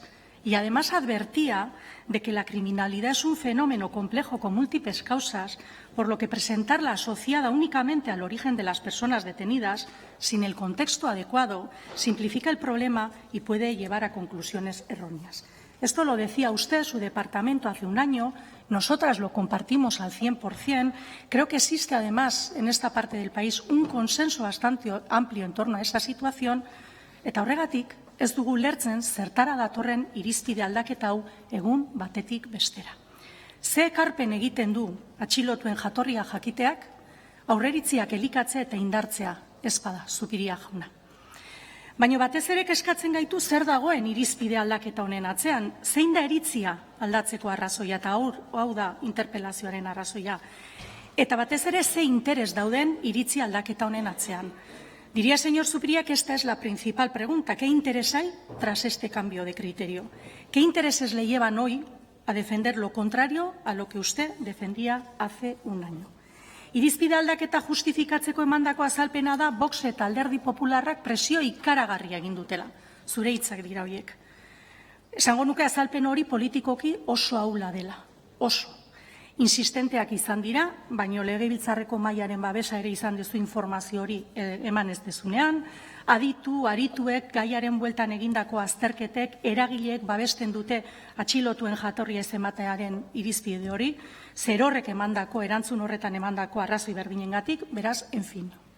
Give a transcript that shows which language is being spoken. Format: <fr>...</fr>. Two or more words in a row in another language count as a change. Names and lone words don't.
<es>Y además advertía de que la criminalidad es un fenómeno complejo con múltiples causas, por lo que presentarla asociada únicamente al origen de las personas detenidas, sin el contexto adecuado, simplifica el problema y puede llevar a conclusiones erróneas. Esto lo decía usted, su departamento, hace un año. Nosotras lo compartimos al 100%. Creo que existe, además, en esta parte del país, un consenso bastante amplio en torno a esta situación.</es> <eu>Eta horregatik, ez dugu ulertzen zertara datorren irizpide aldaketa hau egun batetik bestera. Ze ekarpen egiten du atxilotuen jatorria jakiteak, aurreritziak elikatzea eta indartzea ez bada, Zupiria jauna. Baina batez ere eskatzen gaitu zer dagoen irizpide aldaketa honen atzean, zein da iritzia aldatzeko arrazoia, eta hau da interpelazioaren arrazoia. Eta batez ere ze interes dauden iritzi aldaketa honen atzean.</eu> <es>Diría, señor Zupiria, que esta es la principal pregunta. ¿Qué interés hay tras este cambio de criterio? ¿Qué intereses le llevan hoy a defender lo contrario a lo que usted defendía hace un año?</es> <eu>Irizpide aldaketa justifikatzeko emandako azalpena da Vox eta Alderdi Popularrak presio ikaragarria egin dutela. Zure hitzak dira horiek. Esango nuke azalpen hori politikoki oso ahula dela. Oso. Insistenteak izan dira, baino legebiltzarreko mailaren babesa ere izan duzu informazio hori eman ez dezunean, arituek gaiaren bueltan egindako azterketek eragileek babesten dute atxilotuen jatorria ez ematearen irizpide hori, zer horrek emandako, erantzun horretan emandako arrazoi berdinengatik, beraz,</eu> <es>en fin.</es>